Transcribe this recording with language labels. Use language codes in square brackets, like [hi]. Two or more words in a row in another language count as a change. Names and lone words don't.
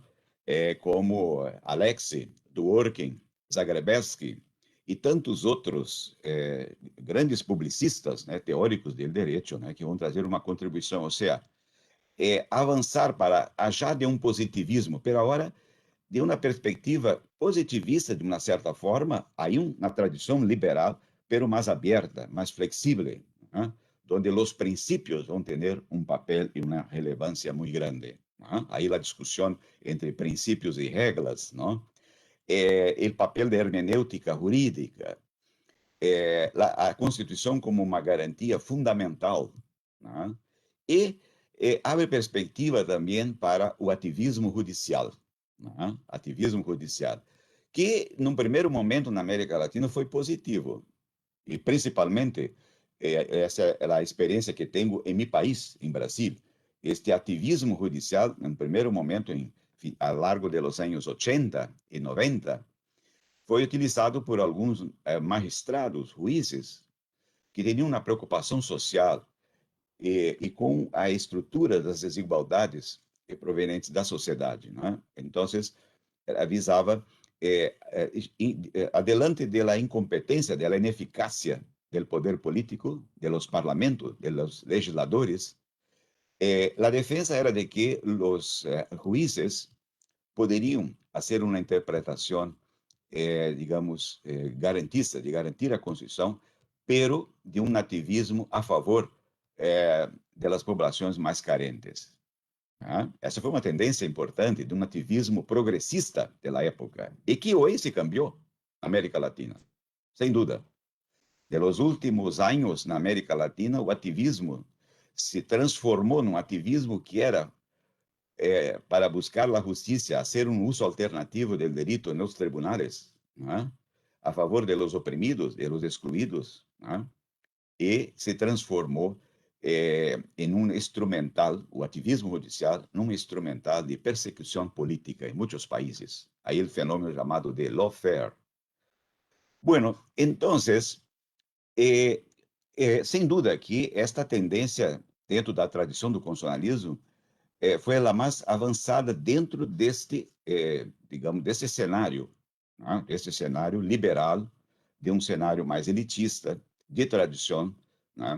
[pt] Como Alexei, Dworkin, Zagrebelsky e tantos outros grandes publicistas, né, teóricos do direito, né, que vão trazer uma contribuição, ou seja, avançar para já de um positivismo, pero agora de uma perspectiva positivista, de uma certa forma, aí uma tradição liberal, pero mais aberta, mais flexível, né, onde os princípios vão ter um papel e uma relevância muito grande. [es] ¿No? Ahí la discusión entre principios y reglas, ¿no? El papel de hermenéutica jurídica, a Constitución como una garantía fundamental, ¿no? Y abre perspectiva también para el activismo judicial, ¿no? Activismo judicial, que en un primer momento en América Latina fue positivo, y principalmente [pt] essa é a experiência que tenho em meu país, em Brasil. Este ativismo judicial, em primeiro momento, [es] a largo de los [pt] anos 80 e 90, foi utilizado por alguns magistrados, juízes, que tinham uma preocupação social e com a estrutura das desigualdades provenientes da sociedade. Né? Então, avisava, adelante da incompetência, da ineficácia do poder político, [es] de los parlamentos, de los legisladores, la defensa era de que los juízes [pt] poderiam fazer uma interpretação, digamos, garantista, de garantir a Constituição, pero de um nativismo a favor [es] de las [pt] populações mais carentes. Essa foi uma tendência importante de um nativismo progressista da época, e que hoje se cambiou na América Latina, sem dúvida. [es] de los últimos años [pt] na América Latina, o ativismo se transformou num ativismo que era para buscar a justiça, hacer um uso alternativo do direito nos [es] tribunales, ¿no? A favor de los oprimidos, de los excluídos, ¿no? [pt] E se transformou em um instrumental, o ativismo judicial, num instrumental de persecução política em muitos países. Aí o fenômeno chamado de lawfare. [es] Bueno, entonces, [pt] sem dúvida que esta tendência dentro da tradição do constitucionalismo foi a mais avançada dentro deste, digamos, desse cenário, né? Desse cenário liberal, de um cenário mais elitista, de tradição, né?